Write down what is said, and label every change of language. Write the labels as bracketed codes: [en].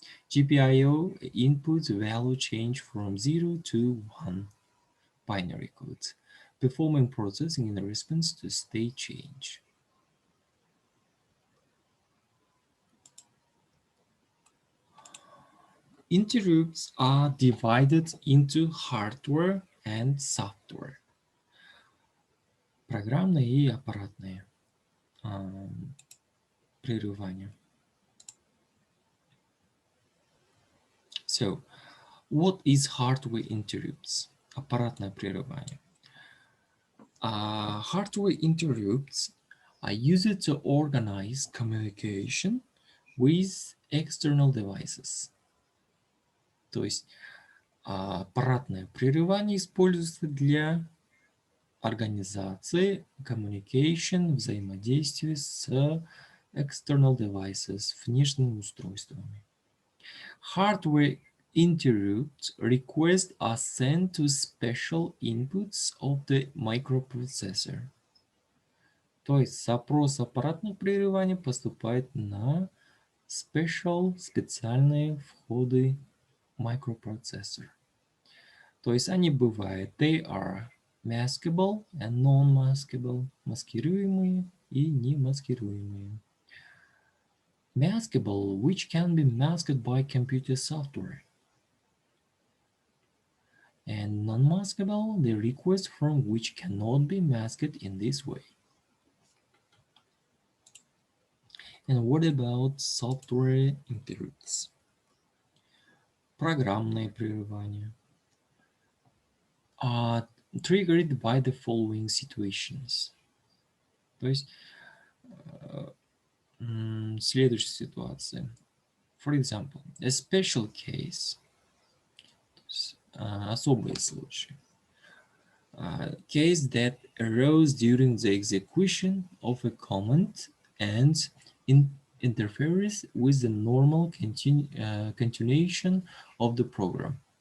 [en] GPIO inputs value change from 0 to 1 binary codes, performing processing in response to state change. Interrupts are divided into hardware and software. [ru] Программные и аппаратные прерывания. [en] So, what is hardware interrupts? [ru] Аппаратное прерывание. [en] Hardware interrupts are used to organize communication with external devices. [ru] То есть аппаратное прерывание используется для организации communication, взаимодействия с [en] external devices, [ru] внешними устройствами. [en] Hardware interrupt requests are sent to special inputs of the microprocessor. [ru] То есть запрос аппаратных прерываний поступает на специальные входы microprocessor. То есть они бывают, [en] they are maskable and non-maskable, [ru] маскируемые и не маскируемые. [en] Maskable, which can be masked by computer software. And non-maskable, the request from which cannot be masked in this way. And what about software interrupts? [ru] Программные прерывания [en] are triggered by the following situations. [ru] То есть следующая ситуация. [en] For example, a special case, [ru] особые случаи. [en] Case that arose during the execution of a command and interferes with the normal continuation of the program.